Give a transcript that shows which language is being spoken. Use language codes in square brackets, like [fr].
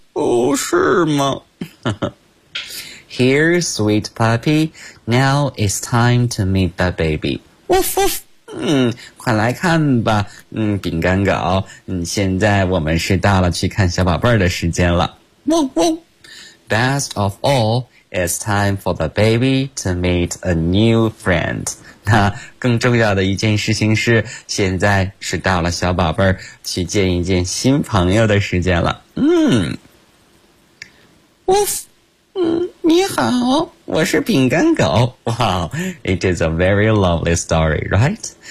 [zh] 哦，是吗？ [en] Here, sweet puppy. Now it's time to meet the baby. Woof woof. [zh] 嗯，快来看吧。嗯，饼干狗，嗯，现在我们是到了去看小宝贝儿的时间了。汪汪。 [en] Best of all,It's time for the baby to meet a new friend. [zh] 那更重要的一件事情是，现在是到了小宝贝儿去见一见新朋友的时间了。嗯 ，Woof， 嗯，你好，我是饼干狗。 [en] Wow, it is a very lovely story, right?